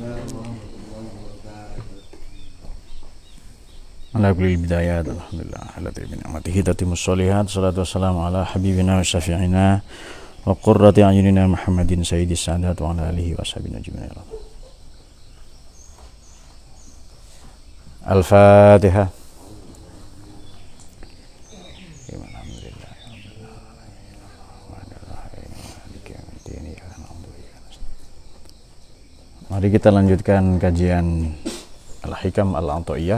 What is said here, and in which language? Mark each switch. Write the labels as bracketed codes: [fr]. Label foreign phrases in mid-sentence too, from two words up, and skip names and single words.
[ar] على كل بداية، الحمد لله، الذي بنعمته تتم الصالحات، الصلاة والسلام على حبيبنا وشفيعنا وقرة أعيننا محمد سيد السادات وعلى آله وصحبه أجمعين. Al-Fatihah. [id] Mari kita lanjutkan kajian Al-Hikam Al-Athaiyah.